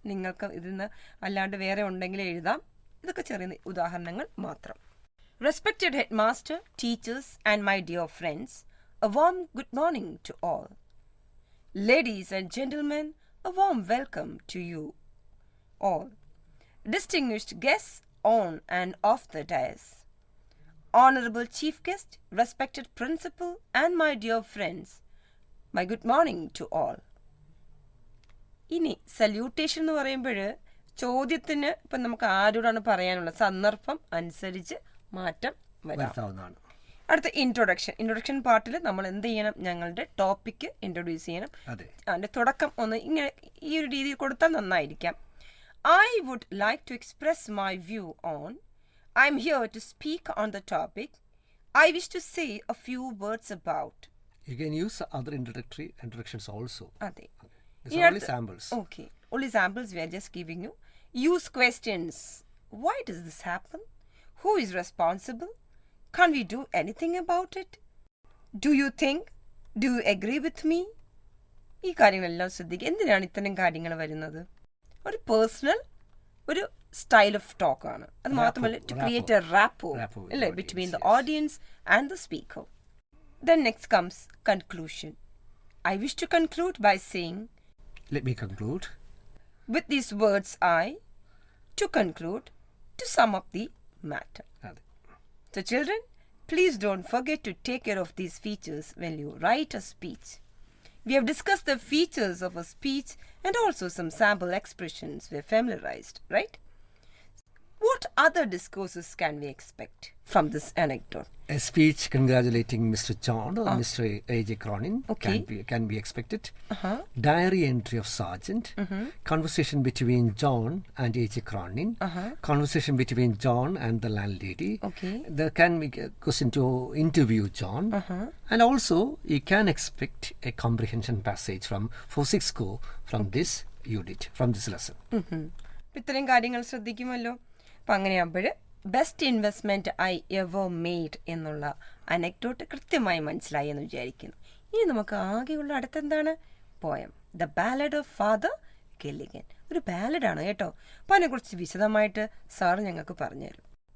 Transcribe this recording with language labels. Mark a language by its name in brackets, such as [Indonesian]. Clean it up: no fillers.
[Malayalam] നിങ്ങൾക്ക് ഇതിൽ നിന്ന് അല്ലാണ്ട് വേറെ ഉണ്ടെങ്കിൽ എഴുതാം. ഇതൊക്കെ ചെറിയ ഉദാഹരണങ്ങൾ മാത്രം. [English] Respected headmaster, teachers and my dear friends, a warm good morning to all. Ladies and gentlemen, a warm welcome to you all. Distinguished guests on and off the dais. Honorable chief guest, respected principal and my dear friends, my good morning to all. [Malayalam] ഇനി salutation എന്ന് പറയുമ്പോൾ ചോദ്യത്തിന് ഇപ്പം നമുക്ക് ആരോടാണ് പറയാനുള്ള സന്ദർഭം അനുസരിച്ച് മാറ്റം വരുത്താവുന്നതാണ്. അടുത്ത ഇൻട്രൊഡക്ഷൻ പാർട്ടിൽ നമ്മൾ എന്ത് ചെയ്യണം? ഞങ്ങളുടെ ടോപ്പിക്ക് ഇൻട്രൊഡ്യൂസ് ചെയ്യണം. അതിൻ്റെ തുടക്കം ഒന്ന് ഇങ്ങനെ ഈ ഒരു രീതിയിൽ കൊടുത്താൽ നന്നായിരിക്കാം. [English] I would like to express my view on. I'm here to speak on the topic. I wish to say a few words about. You can use other introductions also. [Malayalam] അതെ. [English] These are only samples. Okay. Only samples we are just giving you. Use questions. Why does this happen? Who is responsible? Can't we do anything about it? Do you think? Do you agree with me? [Malayalam] ഈ കാര്യങ്ങളെല്ലാം ശ്രദ്ധിക്കുക. എന്തിനാണ് ഇത്തരം കാര്യങ്ങൾ വരുന്നത്? ഒരു personal ഒരു style of talk ആണ്. അത് മാത്രമല്ല [English] to create a rapport [Malayalam] അല്ലേ [English] Between the audience and the speaker. Then next comes conclusion. I wish to conclude by saying. Let me conclude. With these words to conclude, to sum up the matter. So children, Please don't forget to take care of these features when you write a speech. We have discussed the features of a speech and also some sample expressions we're familiarized, right? What other discourses can we expect from this anecdote? A speech congratulating Mr. John or Mr. A.J. Cronin Okay. can be expected. Diary entry of Sergeant. Conversation between John and A.J. Cronin. Conversation between John and the landlady. Okay. There can be a question to interview John. And also, you can expect a comprehension passage from 4-6 go from this unit, from this lesson. [Malayalam] ഇത്രയും കാര്യങ്ങൾ ശ്രദ്ധിക്കുമല്ലോ. അപ്പം അങ്ങനെയാകുമ്പോൾ best investment I ever made എന്നുള്ള anecdote കൃത്യമായി മനസ്സിലായി എന്ന് വിചാരിക്കുന്നു. ഇനി നമുക്ക് ആകെയുള്ള അടുത്തെന്താണ്? Poem the ballad of father Gilligan. ഒരു ബാലഡാണ് കേട്ടോ. അപ്പോൾ അതിനെക്കുറിച്ച് വിശദമായിട്ട് സാർ ഞങ്ങൾക്ക് പറഞ്ഞുതരും.